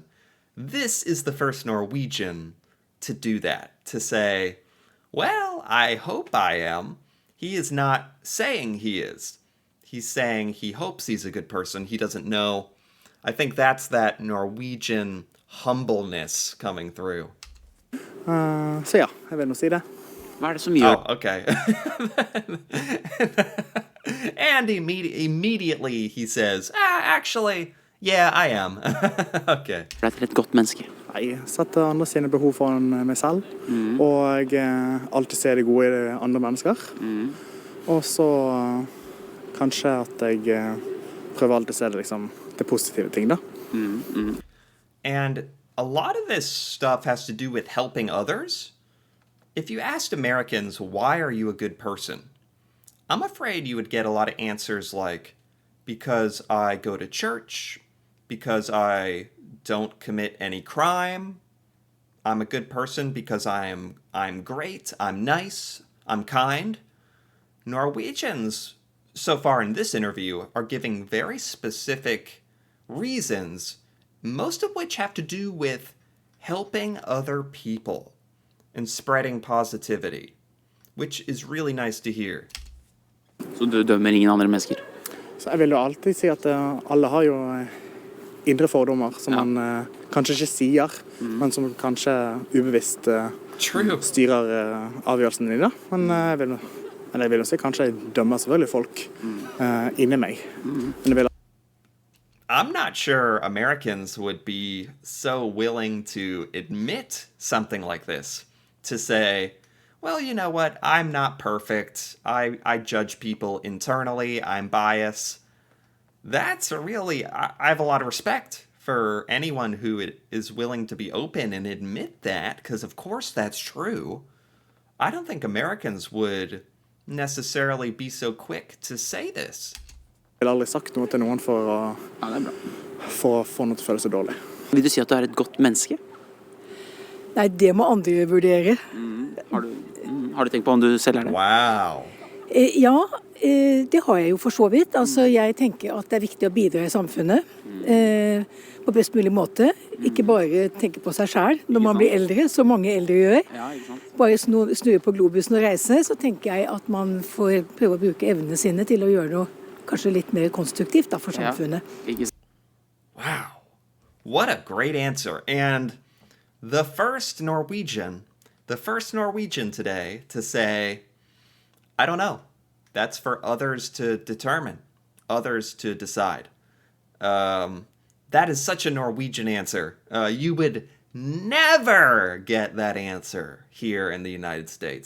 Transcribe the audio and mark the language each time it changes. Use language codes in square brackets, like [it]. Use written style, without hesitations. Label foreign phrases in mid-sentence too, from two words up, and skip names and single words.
[en] This is the first Norwegian to do that, to say, well, I hope I am. He is not saying he is. He's saying he hopes he's a good person. He doesn't know. I think that's that Norwegian humbleness coming through. [no] Så ja, jeg vil nå si det. Hva er det som gjør? [en] Oh, okay. And immediately he says, actually, yeah, I am. Okay. [no] Du er til et godt menneske. Jeg setter andre sine behov foran meg selv, og alltid ser det gode i andre mennesker. Og så kanskje at jeg prøver alltid å se det, liksom, det positive ting da. [en] And a lot of this stuff has to do with helping others. If you asked Americans, why are you a good person? I'm afraid you would get a lot of answers like, because I go to church, because I don't commit any crime, I'm a good person because I'm great, I'm nice, I'm kind. Norwegians, so far in this interview, are giving very specific reasons, most of which have to do with helping other people and spreading positivity, which is really nice to hear. [no] Så du dømmer ingen andre mennesker? Så jeg vil jo alltid si at alle har jo indre fordommer som man kanskje ikke sier, men som kanskje ubevisst styrer avgjørelsen dine. Men jeg vil jo si kanskje jeg dømmer selvfølgelig folk inni meg. Men [en] I'm not sure Americans would be so willing to admit something like this, to say, well, you know what, I'm not perfect, I judge people internally, I'm biased. That's I have a lot of respect for anyone who is willing to be open and admit that, because of course that's true. I don't think Americans would necessarily be so quick to say this. [no] jeg har aldri sagt noe til noen for å få noe til å føle seg dårlig. Vil du si at du et godt menneske? Nei, det må andre vurdere. Har du tenkt på om du selv det? [en] Wow. [no] Ja, det har jeg jo for så vidt. Altså, jeg tenker at det viktig å bidra i samfunnet på best mulig måte. Ikke bare tenke på seg selv når man blir eldre, så mange eldre gjør. Ja, ikke sant? Bare snurre på globusen og reise, så tenker jeg at man får prøve å bruke evnene sine til å gjøre noe kanskje litt mer konstruktivt da, for samfunnet. [en] Wow. What a great answer. And the first Norwegian today to say, I don't know. That's for others to determine, others to decide. That is such a Norwegian answer. You would never get that answer here in the United States.